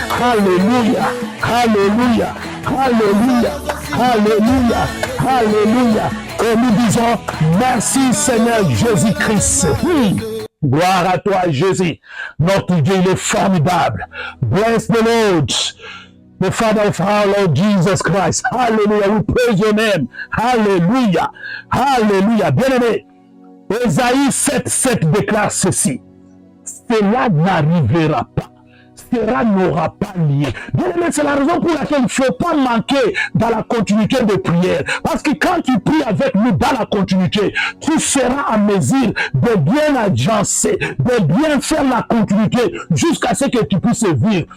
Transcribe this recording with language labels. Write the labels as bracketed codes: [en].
[fr] Alléluia, alléluia, alléluia, alléluia, alléluia. Et nous disons merci Seigneur Jésus-Christ. Gloire à toi Jésus, notre Dieu il est formidable. [en] Bless the Lord. The Father of our Lord Jesus Christ. Hallelujah. We praise your name. Hallelujah. Hallelujah. [fr] Bien-aimé, Ésaïe 7:7 déclare ceci. Cela n'arrivera pas. Cela n'aura pas lieu. Bien-aimé, c'est la raison pour laquelle il ne faut pas manquer dans la continuité de prière. Parce que quand tu pries avec nous dans la continuité, tu seras à mesure de bien agencer, de bien faire la continuité jusqu'à ce que tu puisses vivre.